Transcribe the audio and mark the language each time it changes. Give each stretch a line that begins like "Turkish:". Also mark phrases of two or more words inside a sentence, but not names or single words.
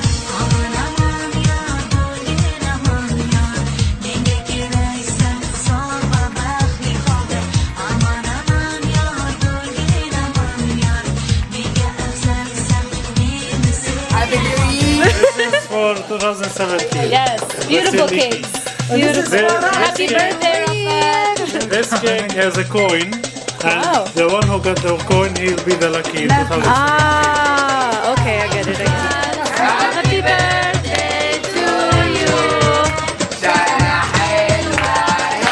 Uzbek: Aman aman yor, bo'lgin aman yor, menga keraksan sog' va baxtli holda. Aman aman yor, bo'lgin aman yor, menga afzalsan meni sevgan.
English: This is for 2017. Yes, beautiful cakes. Beautiful. Happy birthday, Rafael. This cake has a coin, and Wow. the one who got the coin, he'll be the lucky in 2017. Ah, okay, I get it. Happy birthday to you.